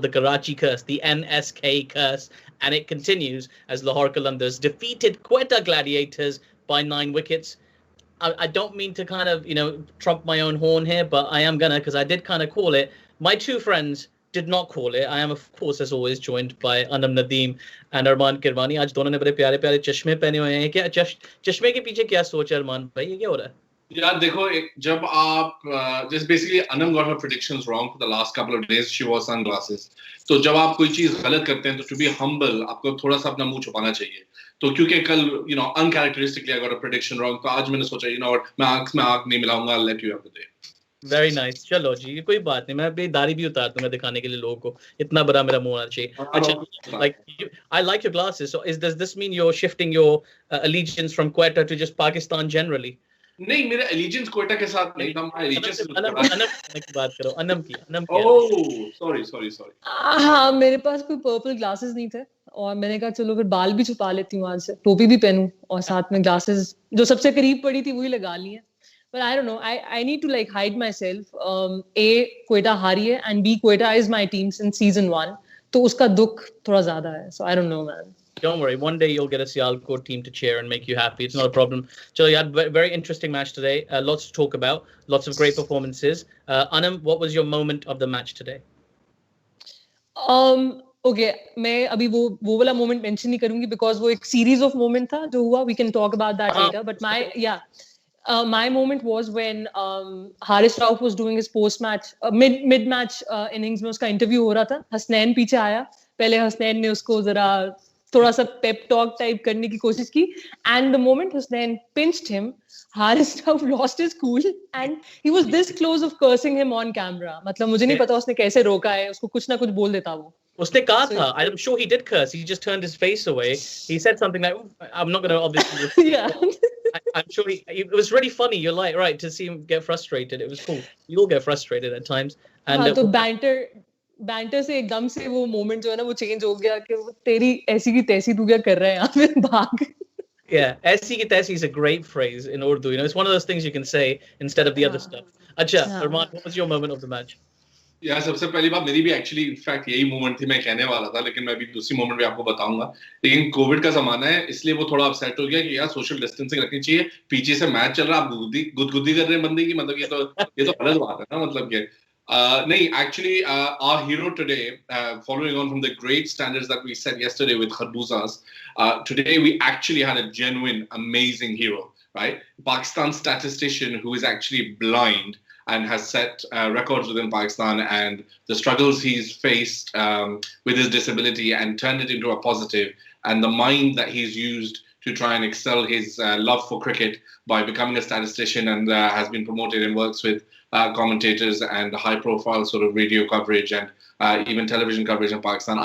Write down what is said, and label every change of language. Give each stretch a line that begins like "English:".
English: the Karachi curse, the NSK curse, and it continues as Lahore Qalandars defeated Quetta Gladiators by 9 wickets. I don't mean to kind of, trump my own horn here, but I am gonna, because I did kind of call it. My two friends did not call it. I am, of course, as always, joined by Anam Nadeem and Armaan Kirmani.
Hindi: आज दोनों ने बड़े प्यारे प्यारे चश्मे पहने हुए हैं. क्या चश्मे के पीछे क्या सोच है अरमान भाई? ये क्या हो रहा है? यार देखो, जब आप
English: just basically Anam got her predictions wrong for the last couple of days. She wore sunglasses.
Hindi: तो जब आप कोई चीज गलत करते हैं तो
English: to be humble
Hindi: आपको थोड़ा सा अपना मुंह छुपाना चाहिए. तो क्योंकि कल
English: uncharacteristically I got a prediction wrong,
Hindi: तो आज मैंने सोचा मैं आंख में आंख नहीं मिलाऊंगा.
English: I'll let you have the day. Very nice.
Hindi: चलो जी, ये कोई बात नहीं. मैं अपनी दाढ़ी भी उतार दूंगा दिखाने के लिए लोगों को. इतना बड़ा मेरा मुंह होना चाहिए.
English: अच्छा, like I like your glasses. So does this mean you're shifting your allegiance from Quetta to just Pakistan generally?
Hindi: नहीं, मेरा allegiance क्वेटा के साथ नहीं था.
English: My allegiance
Hindi: अनम की बात करो. अनम की.
English: Oh, sorry.
Hindi: हाँ, मेरे पास कोई पर्पल ग्लासेस नहीं थे और मैंने कहा चलो फिर बाल भी छुपा लेती हूँ आज से, टोपी भी पहनूं और साथ में ग्लासेस जो सबसे करीब पड़ी थी वही लगा ली है.
English: But I don't know. I need to like hide myself. A, Quetta
Hindi: हारी है,
English: and B, Quetta is my team since season 1.
Hindi: तो उसका दुख थोड़ा ज़्यादा है.
English: So I don't know, man. Don't worry. One day you'll get a Sialkot team to cheer and make you happy. It's not a problem. So you had a very interesting match today. Lots to talk about. Lots of great performances. Anam, what was your moment of the match today? Okay,
Hindi: मैं अभी वो वाला
English: moment mention
Hindi: नहीं करूँगी
English: because
Hindi: वो एक
English: series of moment
Hindi: था जो हुआ.
English: We can talk about that later. But my moment was when Haris Rauf was doing his post-match, mid-match innings
Hindi: में उसका
English: interview
Hindi: हो रहा था. हसनैन पीछे आया. पहले हसनैन ने उसको जरा थोड़ा सा
English: pep talk type
Hindi: करने की कोशिश की.
English: And the moment Husnain pinched him, Haris Rauf lost his cool and he was this close of cursing him on camera.
Hindi: मतलब मुझे नहीं पता उसने कैसे रोका है. उसको कुछ ना कुछ बोल देता वो. उसने कहा था.
English: I'm sure he did curse. He just turned his face away. He said something like, I'm not going to obviously... Yeah. I'm sure it was really funny. You're like, right, to see him get frustrated. It was cool. You all get frustrated at times. And
Hindi: हाँ, तो banter से एकदम से वो moment जो है ना वो change हो गया कि वो तेरी ऐसी की तैसी तू क्या कर रहा है यहाँ पे भाग.
English: Yeah,
Hindi: ऐसी की तैसी
English: is a great phrase in Urdu. It's one of those things you can say instead of the other stuff. Acha, Armaan, what was your moment of the match?
Hindi: यार सबसे पहली बात मेरी भी एक्चुअली इनफैक्ट यही मोमेंट थी. मैं कहने वाला था लेकिन मैं अभी दूसरी मोमेंट भी आपको बताऊंगा. लेकिन कोविड का जमाना है इसलिए वो थोड़ा अपसेट हो गया कि यार सोशल डिस्टेंसिंग रखनी चाहिए. पीछे से मैच चल रहा है, आप गुदगुदी कर रहे हैं बंदे की. मतलब ये तो गलत बात है ना. मतलब कि नहीं,
English: actually our hero today, following on from the great standards that we set yesterday with Kharbuzas, today we actually had a genuine amazing hero, right? Pakistan statistician who is actually blind and has set records within Pakistan, and the struggles he's faced with his disability and turned it into a positive, and the mind that he's used to try and excel his love for cricket by becoming a statistician, and has been promoted and works with commentators and high-profile sort of radio coverage and even television coverage in Pakistan.